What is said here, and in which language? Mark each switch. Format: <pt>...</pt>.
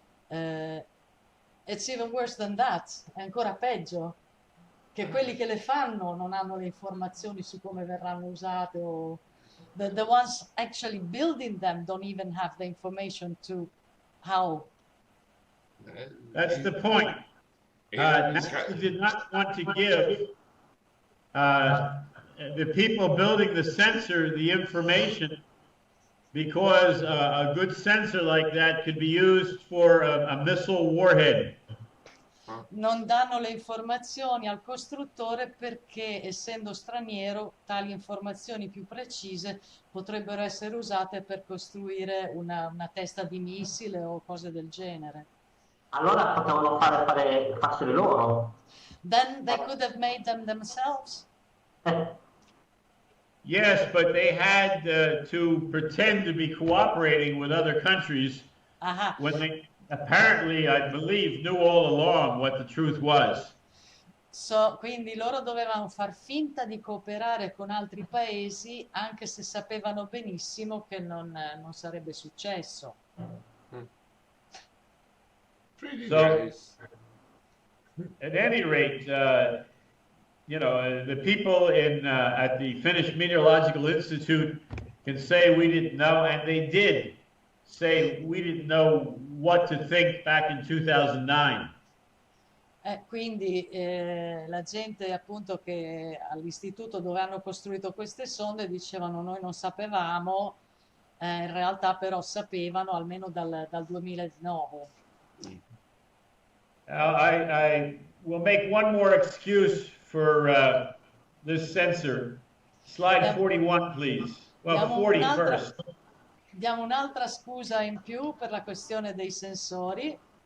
<en>It's even worse than that,</en> <it>è ancora peggio, che quelli che le fanno non hanno le informazioni su come verranno usate o</it> <en>the ones actually building them don't even have the information to how That's the point. NASA did not want to give the people building the sensor the information because a good sensor like that could be used for a missile warhead.</en> <it>Non danno le informazioni al costruttore perché, essendo straniero, tali informazioni più precise potrebbero essere usate per costruire una testa di missile o cose del genere. Allora potevano farsele loro.</it> <en>Then they could have made them themselves. Yes, but they had to pretend to be cooperating with other countries when they apparently, I believe, knew all along what the truth was.</en> <it>Quindi loro dovevano far finta di cooperare con altri paesi anche se sapevano benissimo che non sarebbe successo.</it> <en>So, at any rate, the people at the Finnish Meteorological Institute can say we didn't know, and they did say we didn't know what to think back in 2009.</en> <it>Quindi la gente appunto che all'istituto dove hanno costruito queste sonde dicevano noi non sapevamo, in realtà però sapevano almeno dal 2009.</it> <en>I will make one more excuse for this sensor. Slide 41, please. Well, 40 first.</en> <it>Diamo un'altra scusa in più per la questione dei sensori.</it>